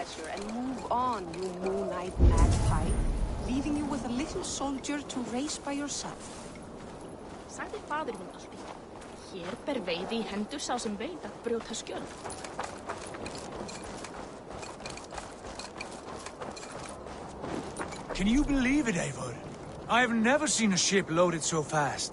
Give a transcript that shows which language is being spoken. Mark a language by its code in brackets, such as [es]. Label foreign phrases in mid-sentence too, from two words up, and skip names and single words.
[en] and move on, you moon-eyed magpie, leaving you with a little soldier to race by yourself. [is] Sagði faðir minn alltaf. Hér ber veiði í hendur sá sem veit að brjóta skjöld. [en] Can you believe it, Eivor? I have never seen a ship loaded so fast.